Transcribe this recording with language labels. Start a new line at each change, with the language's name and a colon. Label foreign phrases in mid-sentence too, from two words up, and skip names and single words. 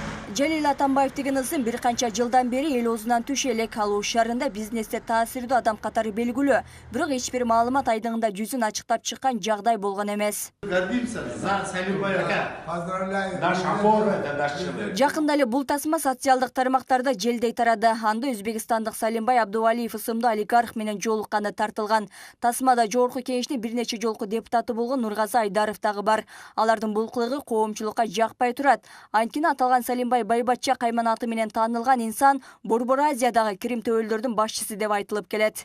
Kyrgyz: Жалил Атамбаев деген ызын бир канча жылдан бери эл оозунан түшө элек. Ал Ош шаарында бизнесте таасирдүү адам катары белгилүү. Бирок эч бир маалымат айдыңында жүзүн ачыктап чыккан жагдай болгон эмес.
Russian: Гордимся за Салимбай ака. Поздравляю. Наш опора, это наш человек.
Kyrgyz: Жакында эле бул тасма социалдык тармактарда желдей тарады. Анда өзбекстандык Салимбай Абдувалиев ысымдуу олигарх менен жолукканы тартылган. Тасмада жогорку кеңештин бир нече жолку депутаты болгон Нургазы Айдаров дагы бар. Алардын бул кылыгы коомчулукка жакпай турат. Анткени аталган Салимбай Байбатча кайманаты менен таанылган инсан Борбор Азиядагы кирим төбөлдөрдүн башчысы деп айтылып келет.